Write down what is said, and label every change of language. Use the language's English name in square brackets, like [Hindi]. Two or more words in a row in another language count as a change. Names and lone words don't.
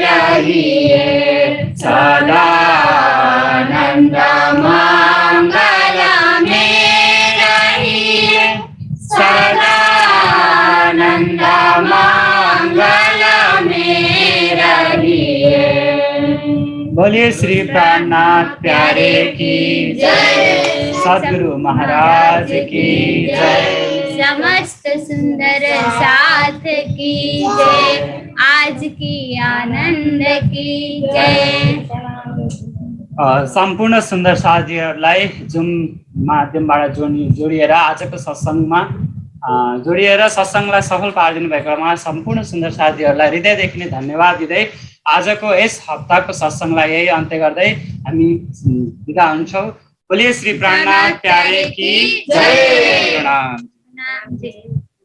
[Hindi] रहिए सदा आनंद मंगल में रहिए सदा आनंद मंगल में रहिए बोलिए श्री प्राणनाथ प्यारे की जय सद्गुरु महाराज की जय समस्त सुंदर साथ की जय आज की आनंद की जय [Nepali] सम्पूर्ण सुन्दर साथीहरूलाई जुम माध्यमबाट जोडिएर आजको सत्सङ्गमा जोडिएर सत्सङ्गलाई सफल पारिदिनु भएकोमा सम्पूर्ण सुन्दर साथीहरूलाई हृदयदेखि नै धन्यवाद दिँदै आजको यस हप्ताको सत्सङ्गलाई यही अन्त्य गर्दै हामी बिदा हुन्छौँ। [Hindi] बोलिए श्री प्राणनाथ प्यारे की जय। प्रणाम।